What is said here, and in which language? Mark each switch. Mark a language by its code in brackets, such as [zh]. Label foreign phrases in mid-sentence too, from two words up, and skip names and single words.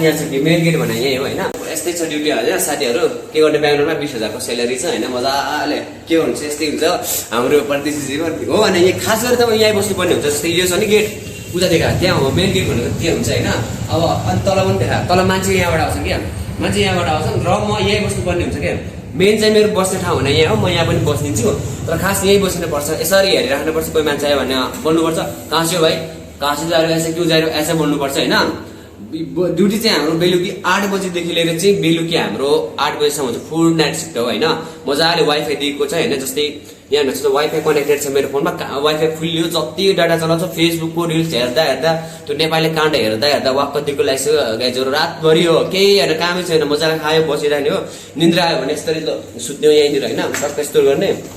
[ne] यहाँ छ कि [en] main gate [ne] भने यही हो हैन यस्तै छ ड्युटी हैन साथीहरु के गर्ने बेंगलोरमा 20,000 को सेलेरी छ हैन मजाले के हुन्छ यस्तै हुन्छ हाम्रो परदेशी जीवन हो भने यहाँ खास गरी त यही बस्नु पर्ने हुन्छ जस्तै यो छ नि गेट पूजा देखा त्यहाँ हो [en] main gate [ne] भनेको के हुन्छ हैन अब अनि तल पनि देखा तल मान्छे यहाँबाट आउँछ के मान्छे यहाँबाट आउँछ र म यही बस्नु पर्ने हुन्छ के मेन चाहिँ मेरो बस्ने ठाउँ हुने यहाँ हो म यहाँ पनि बस्दिन्छु तर खास यही बस्नुपर्छ यसरी हेरिराख्नुपर्छ कोही मान्छे आयो भने बोल्नुपर्छ कहाँ छ भाइ [hi] कहाँ से जा रहे हो ऐसे क्यों जा रहे हो [ne] ऐसे बोल्नुपर्छ हैन ड्युटी चाहिँ हाम्रो बेलुकी 8 बजेदेखि लिएर चाहिँ बेलुकी हाम्रो 8 बजेसम्म हुन्छ [en] full night shift [ne] हो हैन मजाले वाइफाई दिएको छ हैन जस्तै यहाँ हेर्नुहोस् त वाइफाई कनेक्टेड छ मेरो फोनमा वाइफाई फुल हो जति डाटा चलाउँछ फेसबुकको रिल्स हेर्दा हेर्दा त्यो नेपाली काण्ड हेर्दा हेर्दा वाक्क दिएको लाग्छ गाइजहरु रातभरि हो केही हैन कामै छैन मजाले खायो बसिरहने हो निन्द्रा आयो भने यसरी सुत्ने यहीँनिर हैन टक्क यस्तो गर्ने